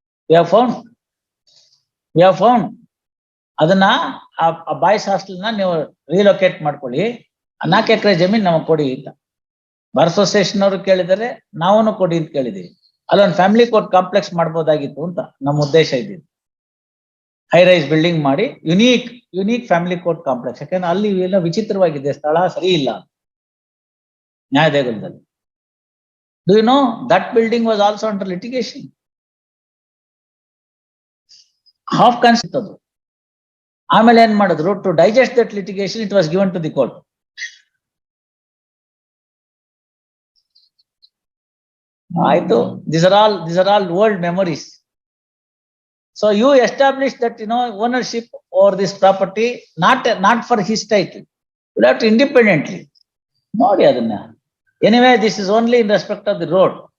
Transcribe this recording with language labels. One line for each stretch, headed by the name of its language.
English: We have found
Kannada: ಅದನ್ನ ಆ boys hostel ನ ನೀವು ರಿಲೊಕೇಟ್ ಮಾಡ್ಕೊಳ್ಳಿ, 4 ಎಕರೆ ಜಮೀನ್ ನಮಗ್ ಕೊಡಿ ಅಂತ ಬಾರ್ ಅಸೋಸಿಯೇಷನ್ ಅವರು ಕೇಳಿದರೆ, ನಾವು ಕೊಡಿ ಅಂತ ಕೇಳಿದೀವಿ. ಅಲ್ಲೊಂದು ಫ್ಯಾಮಿಲಿ ಕೋರ್ಟ್ ಕಾಂಪ್ಲೆಕ್ಸ್ ಮಾಡ್ಬೋದಾಗಿತ್ತು ಅಂತ ನಮ್ಮ ಉದ್ದೇಶ ಇದ್ದಿದ್ದು. ಹೈ ರೈಸ್ ಬಿಲ್ಡಿಂಗ್ ಮಾಡಿ ಯುನೀಕ್ ಫ್ಯಾಮಿಲಿ ಕೋರ್ಟ್ ಕಾಂಪ್ಲೆಕ್ಸ್. ಯಾಕಂದ್ರೆ ಅಲ್ಲಿ ಎಲ್ಲ ವಿಚಿತ್ರವಾಗಿದೆ, ಸ್ಥಳ ಸರಿ ಇಲ್ಲ ನ್ಯಾಯದೇಗುಲದಲ್ಲಿ.
English: Do you know that building was also under litigation?
Kannada: Half ಕಾಣಿಸ್ತದು. ಆಮೇಲೆ ಏನ್ ಮಾಡಿದ್ರು,
English: To digest that litigation it was given to the court.
Kannada: ಆಯ್ತು,
English: these are all old memories. So you establish that, ownership over this property, not for his title. You have to independently
Kannada: ನೋಡಿ ಅದನ್ನ.
English: Anyway, this is only in respect of the road.